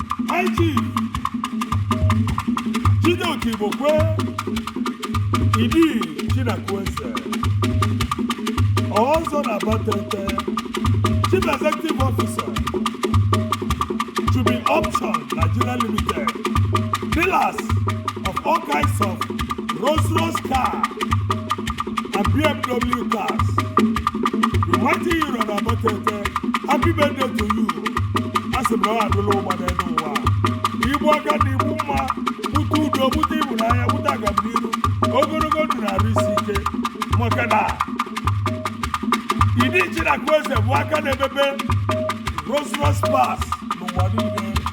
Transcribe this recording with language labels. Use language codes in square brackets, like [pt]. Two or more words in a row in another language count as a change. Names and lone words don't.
[en] High Chief Chidoke Igbokwe, Idi Chinakwueze, Ọzọ na Batete, Chief Executive Officer, Chubi Option Nigeria Limited, Dealers of all kinds of Rolls Royce car and B M W cars. The mighty hero na Abatete. Happy birthday to you. [ig] A sị m na ọ adịla ụwa n'elu ụwa. Igbu aka na igbu mma, bute udo, bute ịhụnanya, bute agamnihu. Ogologo ndụ na arụ isi ike. Maka na Idi Ichiraku Eze bụ aka na-emebe Rolls Royce Pass n'ụwa niile.